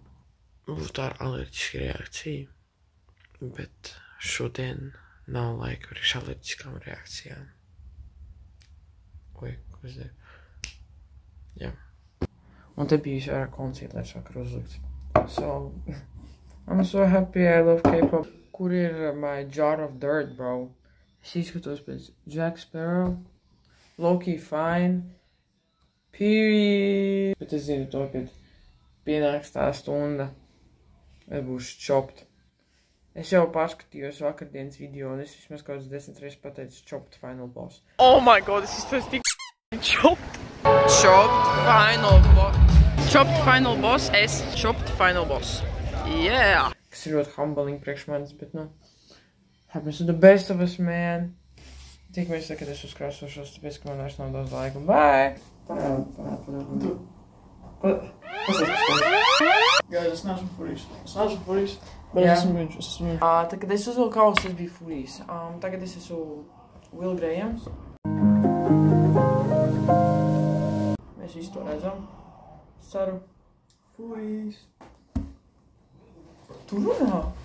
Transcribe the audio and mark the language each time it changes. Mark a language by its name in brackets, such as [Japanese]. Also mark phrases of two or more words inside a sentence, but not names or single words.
[Latvian] Tā ir alerģiska reakcija, bet šodien nav laika priekš alerģiskām reakcijām. Oi, ko es daru? Jā. Un te bija vairāk koncertlēs vakar uzlikts. [English] So, I'm so happy, I love K-pop. [Latvian] Kur ir [English] my jar of dirt, bro? [Latvian] Es izskatos pēc Jack Sparrow, [English] low-key fine, period. [Latvian] Bet es zinu to, kad pienāks tā stunda, es būšu chopped. Es jau paskatījos vakardienas video, un es vismaz kaut kāds 10 reizes pateicu [English] chopped final boss. Oh my god, this is first thing chopped. Chopped final boss. Chopped final boss, chopped final boss. Yeah! [Latvian] Kas ir ļoti humbling priekš manis, bet nu, [English] happens to the best of us, man. [Latvian] Tikamies tagad es uzkrāsošos, tāpēc, ka man vairs nav daudz laika. Bye! Guys, es neesmu furijas. Bet es esmu viņš. Tad, kad es uzvilku kausus, es biju furijas. Tagad es esmu Will Grahams. Mēs visu to redzam. Ceru. Furijas. Tu runā?